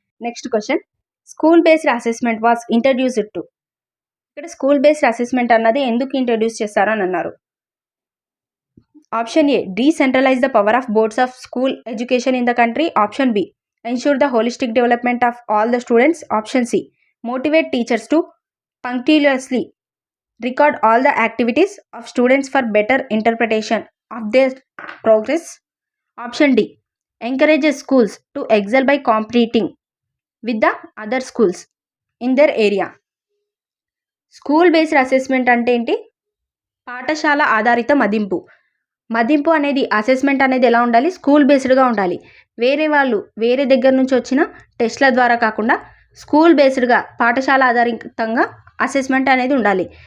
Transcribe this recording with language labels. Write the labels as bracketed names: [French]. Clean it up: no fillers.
[English] Next question, school based assessment was introduced to. [Telugu] ఇక్కడ school based assessment అన్నది ఎందుకు introduce చేశారు అని అన్నారు. [English] Option A, decentralise the power of boards of school education in the country. Option B, ensure the holistic development of all the students. Option C, motivate teachers to punctiliously record all the activities of students for better interpretation of their progress. Option D, encourages schools to excel by competing with the other schools in their area. [Telugu] School based assessment అంటే ఏంటి, పాఠశాల ఆధారిత మదింపు అనేది, assessment అనేది ఎలా ఉండాలి, school బేస్డ్గా ఉండాలి. వేరే దగ్గర నుంచి వచ్చిన టెస్ట్ల ద్వారా కాకుండా స్కూల్ బేస్డ్గా, పాఠశాల ఆధారితంగా అసెస్మెంట్ అనేది ఉండాలి.